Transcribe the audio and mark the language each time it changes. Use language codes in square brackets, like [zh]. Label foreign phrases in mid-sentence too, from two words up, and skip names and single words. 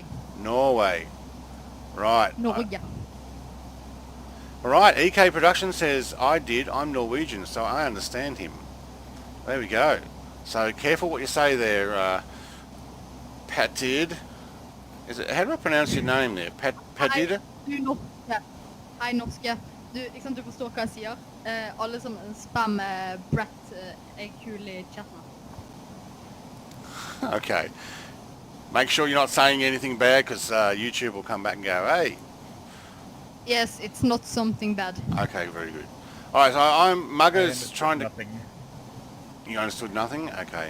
[en] Norway. Right. [no] Norge. [en] Alright, EK Production says, I'm Norwegian, so I understand him. There we go. So careful what you say there, Patid. How do I pronounce your name there? Patid? [no] Du norske. Hei norske. Du forstår hva jeg sier. Alle som spammer Brett er kul i chatten. [en] Okay. Make sure you're not saying anything bad, because YouTube will come back and go, hey. Yes, it's not something bad. Okay, very good. Alright, so Mugger's trying to... Nothing. You understood nothing? Okay.